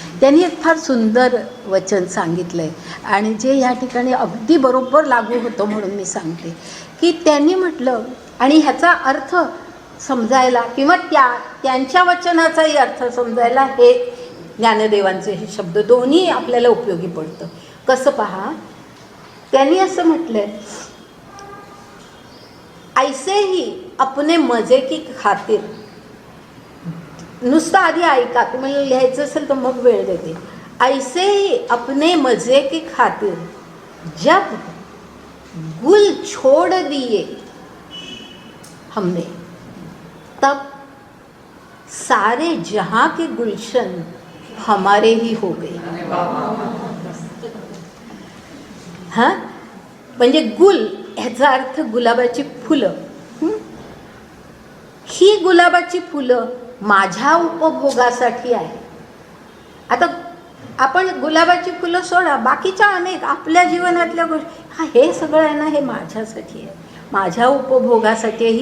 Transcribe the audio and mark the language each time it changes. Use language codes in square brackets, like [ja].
[mr] त्यांनी एक फार सुंदर वचन सांगितलं आहे आणि जे या ठिकाणी अगदी बरोबर लागू होतं म्हणून मी सांगते की त्यांनी म्हटलं, आणि ह्याचा अर्थ समजायला किंवा त्यांच्या वचनाचाही अर्थ समजायला हे ज्ञानदेवांचे हे शब्द दोन्ही आपल्याला उपयोगी पडतं. कसं पहा, त्यांनी असं म्हटलंय, [hi] ऐसे ही अपने मजे की खातिर, [mr] नुसतं आधी ऐका, तुम्हाला लिहायचं असेल तर मग वेळ देते. [hi] ऐसे ही अपने मजे की खातिर जब गुल छोड़ दिए हमने, तब सारे जहां के गुलशन हमारे ही हो गए. [mr] हां, म्हणजे गुल ह्याचा अर्थ गुलाबाची फुलं. ही गुलाबाची फुलं माझ्या उपभोगासाठी आहे. आता आपण गुलाबाची फुलं सोडा, बाकीच्या अनेक आपल्या जीवनातल्या गोष्टी, हे सगळं आहे ना, हे माझ्यासाठी आहे, माझ्या उपभोगासाठी.